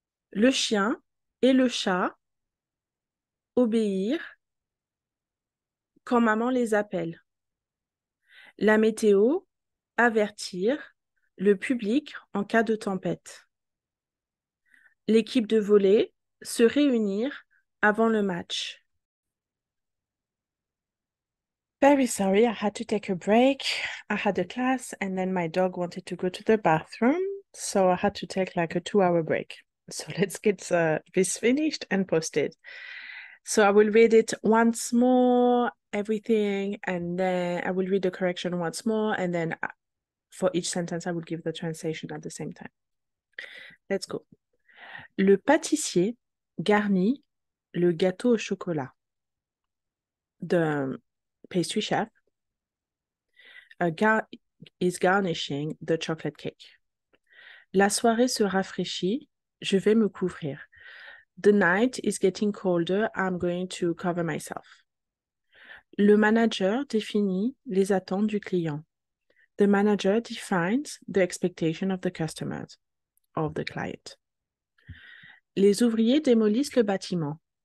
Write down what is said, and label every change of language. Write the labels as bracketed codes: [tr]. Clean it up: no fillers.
[fr] Le chien et le chat, obéir quand maman les appelle. La météo, avertir le public en cas de tempête. L'équipe de volley, se réunir avant le match. [en] Very sorry, I had to take a break. I had a class and then my dog wanted to go to the bathroom, so I had to take like a 2-hour break. So let's get this finished and posted. So I will read it once more, everything, and then I will read the correction once more, and then for each sentence, I will give the translation at the same time. Let's go. [fr] Le pâtissier garnit le gâteau au chocolat. [en] The pastry chef is garnishing the chocolate cake. [fr] La soirée se rafraîchit, je vais me couvrir. [en] The night is getting colder, I'm going to cover myself. [fr] Le manager définit les attentes du client. [en] The manager defines the expectation of the customers, of the client. [fr] Les ouvriers démolissent le bâtiment.